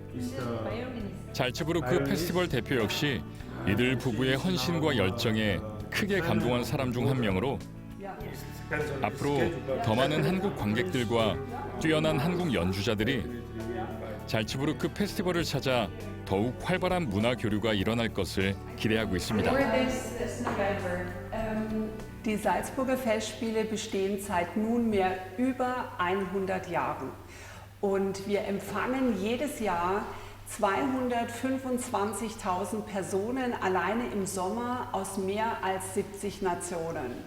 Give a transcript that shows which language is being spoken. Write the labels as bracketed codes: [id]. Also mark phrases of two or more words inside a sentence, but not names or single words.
[ko] 잘츠부르크 페스티벌 대표 역시 이들 부부의 헌신과 열정에 크게 감동한 사람 중 한 명으로 앞으로 더 많은 한국 관객들과 뛰어난 한국 연주자들이 잘츠부르크 페스티벌을 찾아 더욱 활발한 문화 교류가 일어날 것을 기대하고 있습니다. [de] Die Salzburger Festspiele bestehen seit nunmehr über 100 Jahren und wir empfangen jedes Jahr 225.000 Personen alleine im Sommer aus mehr als 70 Nationen.